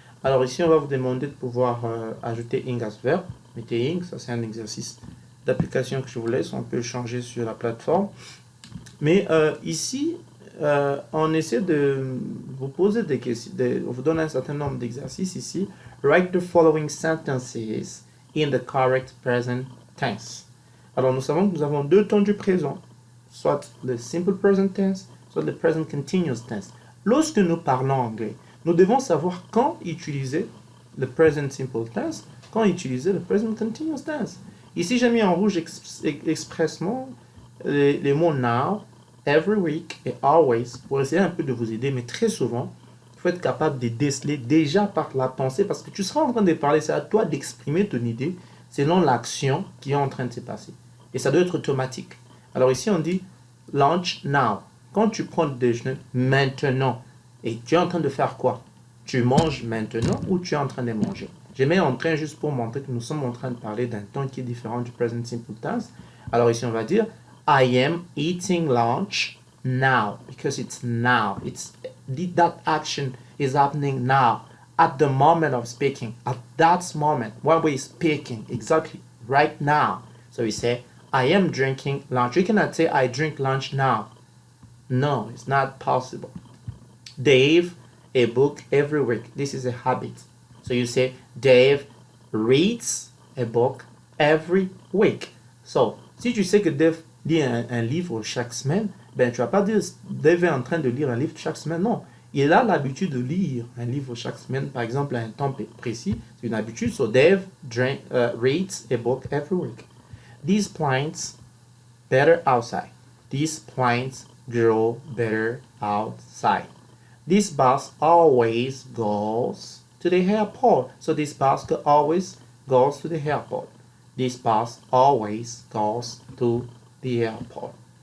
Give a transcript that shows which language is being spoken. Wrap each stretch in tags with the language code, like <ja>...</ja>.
<fr>Alors ici, on va vous demander de pouvoir ajouter ing</fr> <en>as verb.</en> <fr>Mettez ing, ça c'est un exercice d'application que je vous laisse, on peut changer sur la plateforme. Mais ici, on essaie de vous poser des questions, on vous donne un certain nombre d'exercices ici.</fr> <en>Write the following sentences in the correct present tense.</en> <fr>Alors, nous savons que nous avons deux temps du présent, soit le simple present tense, soit le present continuous tense. Lorsque nous parlons anglais, nous devons savoir quand utiliser le present simple tense, quand utiliser le present continuous tense. Ici, j'ai mis en rouge expressement les mots now, every week et always pour essayer un peu de vous aider, mais très souvent, il faut être capable de déceler déjà par la pensée parce que tu seras en train de parler, c'est à toi d'exprimer ton idée selon l'action qui est en train de se passer. Et ça doit être automatique. Alors ici, on dit</fr> <en>lunch now.</en> <fr>Quand tu prends le déjeuner, maintenant. Et tu es en train de faire quoi? Tu manges maintenant ou tu es en train de manger? Je mets en train juste pour montrer que nous sommes en train de parler d'un temps qui est différent du present simple tense. Alors ici, on va dire</fr> <en>I am eating lunch now because it's now. That action is happening now at the moment of speaking. At that moment when we're speaking, exactly right now. So we say I am drinking lunch. You cannot say I drink lunch now. No, it's not possible. Dave a book every week. This is a habit. So you say Dave reads a book every week. So</en> <fr>si tu sais que Dave lit un livre chaque semaine, ben tu vas pas dire Dave est en train de lire un livre chaque semaine. Non, il a l'habitude de lire un livre chaque semaine, par exemple à un temps précis. C'est une habitude.</fr> <en>So Dave reads a book every week. These plants better outside. These plants grow better outside. This bus always goes to the airport. So this bus always goes to the airport. This bus always goes to the airport.</en>